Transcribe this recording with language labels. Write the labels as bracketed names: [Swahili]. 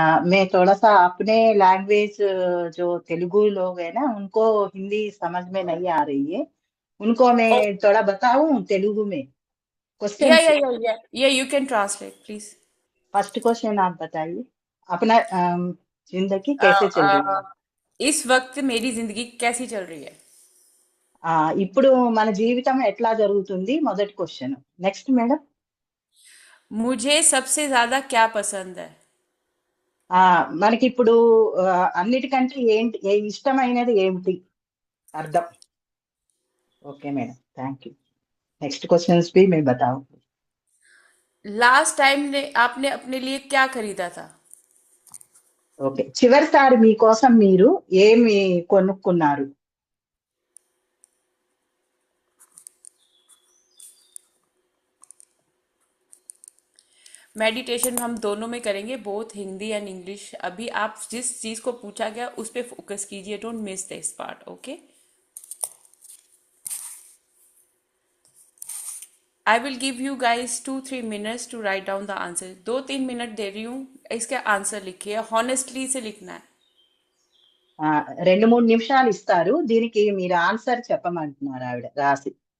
[Hindi] मैं थोड़ा सा अपने लैंग्वेज, जो तेलुगु लोग हैं ना उनको हिंदी समझ में नहीं आ रही है। उनको मैं ओ, थोड़ा बताऊं तेलुगु में या क्वेश्चंस। [English] Yeah yeah yeah yeah you can translate please. [Hindi] First question आप बताइए। अपना जिंदगी कैसे चल रही है। इस वक्त मेरी जिंदगी कैसी चल रही है। [Telugu] ఇప్పుడు మన జీవితం ఎట్లా జరుగుతుంది మొదటి క్వశ్చన్। Next madam. [Hindi] मुझे सबसे ज्यादा क्या पसंद है। [Telugu] ఆ మనకి ఇప్పుడు అన్నిటికంటే ఏంటి ఇష్టమైనది ఏమిటి అర్థం। Okay madam, thank you. [Hindi] Next questions भी मैं बताऊं। लास्ट टाइम ने आपने अपने लिए क्या खरीदा था। [Telugu] ఓకే, చివరిసారి మీకోసం మీరు ఏమి కొనుక్కున్నారు। [Hindi] मेडिटेशन हम दोनों में करेंगे, [English] Both Hindi and English. [Hindi] अभी आप जिस चीज को पूछा गया उस पर फोकस कीजिए, [English] Don't miss this part, okay. I will give you guys 2-3 minutes to write down the answer. [Hindi] 2-3 minute दे रही हूँ, इसका आंसर लिखिए, हॉनेस्टली से लिखना है। [Telugu] 2-3 నిమిషాలు ఇస్తారు, దీనికి మీరు ఆన్సర్ చెప్పమంటున్నారు ఆవిడ రాసి।